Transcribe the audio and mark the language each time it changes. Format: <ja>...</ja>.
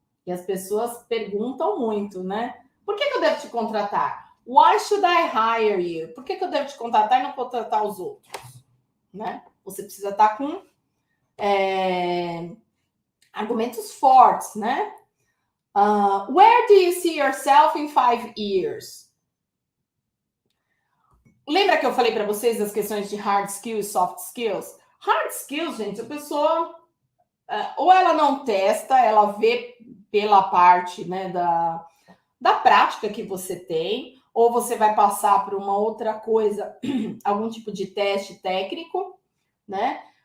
<pt>E as pessoas perguntam muito, né? Por que eu devo te contratar?</pt> <en>Why should I hire you?</en> <pt>Por que eu devo te contratar e não contratar os outros? Né? Você precisa estar com argumentos fortes, né?</pt> <en>Where do you see yourself in 5 years?</en> <pt>Lembra que eu falei para vocês das questões de hard skills, soft skills? Hard skills, gente, a pessoa ou ela não testa, ela vê pela parte, né, da prática que você tem, ou você vai passar por uma outra coisa, algum tipo de teste técnico, né?</pt>